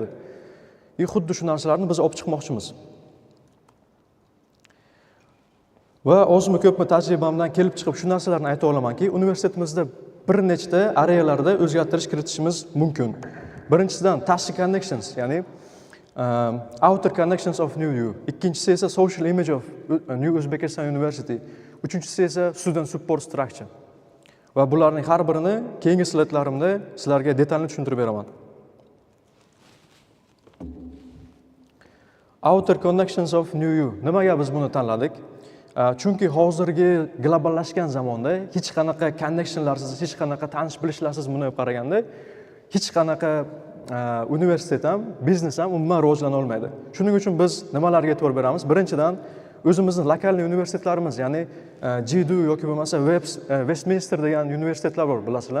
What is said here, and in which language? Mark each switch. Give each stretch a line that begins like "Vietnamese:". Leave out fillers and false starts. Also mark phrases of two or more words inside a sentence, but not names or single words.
Uzbek: Xuddi shu narsalarni biz olib chiqmoqchimiz. Va ozmi ko'pmi tajribamdan kelib chiqib shu narsalarni ayta olamanki, universitetimizda bir nechta arealarda o'zgartirish kiritishimiz mumkin. Birinchisidan tashqi connections, ya'ni
English: outer connections of New U.
Uzbek: Ikkinchisi esa
English: social image of New Uzbekistan University.
Uzbek: Uchinchisi esa
English: student support structure.
Uzbek: Va bularning har birini keyingi slaydlarimda sizlarga detalli tushuntirib beraman.
English: Outer connections of New U.
Uzbek: Nimaga biz buni tanladik? Chunki hozirgi globallashgan zamonda hech qanaqa connectionlarsiz, hech qanaqa tanish bilishlarsiz buni qaraganda hech qanaqa universitet ham, biznes ham umuman rivojlana olmaydi. Shuning uchun biz nimalarga e'tibor beramiz? Birinchidan, o'zimizning lokalniy universitetlarimiz, ya'ni GEDU yoki bo'lmasa Westminster degan universitetlar bor, bilasizlar.